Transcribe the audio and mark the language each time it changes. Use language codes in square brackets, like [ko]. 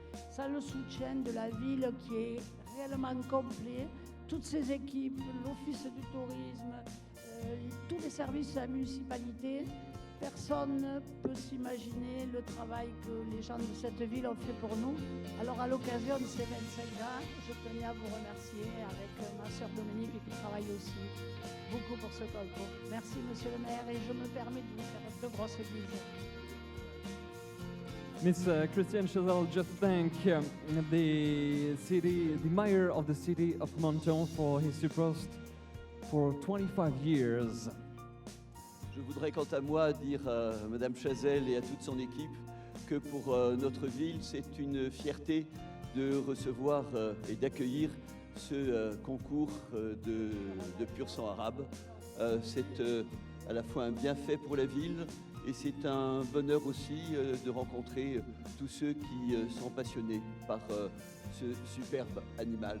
[fr] Sans le soutien de la ville qui est réellement complet, toutes ses équipes, l'Office du tourisme, tous les services de la municipalité, personne ne peut s'imaginer le travail que les gens de cette ville ont fait pour nous. Alors à l'occasion de ces 25 ans, je tenais à vous remercier avec ma sœur Dominique qui travaille aussi beaucoup pour ce concours. Merci Monsieur le maire et je me permets de vous faire de grosses bises. [en] Miss Christiane Chazelle just thank the mayor of the city of Menton for his support for 25 years. [fr] Je voudrais quant à moi dire à Madame Chazelle et à toute son équipe que pour notre ville, c'est une fierté de recevoir et d'accueillir ce concours de pur sang arabe. C'est à la fois un bienfait pour la ville et c'est un bonheur aussi de rencontrer tous ceux qui sont passionnés par ce superbe animal.